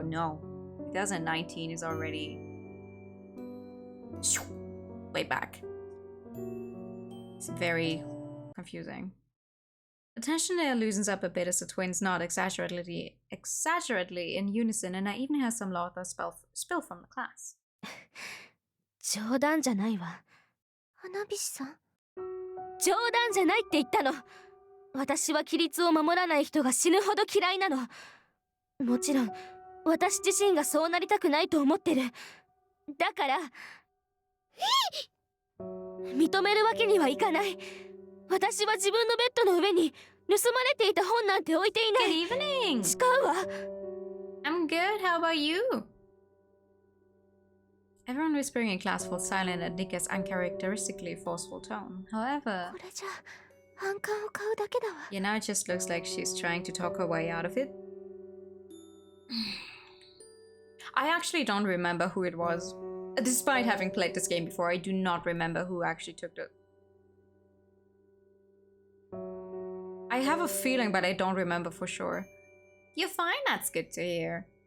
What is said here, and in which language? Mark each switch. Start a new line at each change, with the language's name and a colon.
English: No, 2019 is already way back. It's very confusing. The tension there loosens up a bit as the twins nod exaggeratedly in unison, and I even hear some laughter spill from the class.
Japanese: 冗談じゃないわ。花火師さん。冗談じゃないって言ったの。私は規律を守らない人が死ぬほど嫌いなの。もちろん私自身がそうなりたくないと思ってる。だから認めるわけにはいかない。私は自分のベッドの上に盗まれていた本なんて置いていない。
English: Good evening.
Japanese: 誓うわ。
English: I'm good. How about you? Everyone whispering in class falls silent at Nika's uncharacteristically forceful tone. However,
Japanese: これじゃ反感を買うだけだわ。
English: yeah, now it just looks like she's trying to talk her way out of it. I actually don't remember who it was. Despite having played this game before, I do not remember who actually took the... I have a feeling, but I don't remember for sure. You're fine, that's good to hear.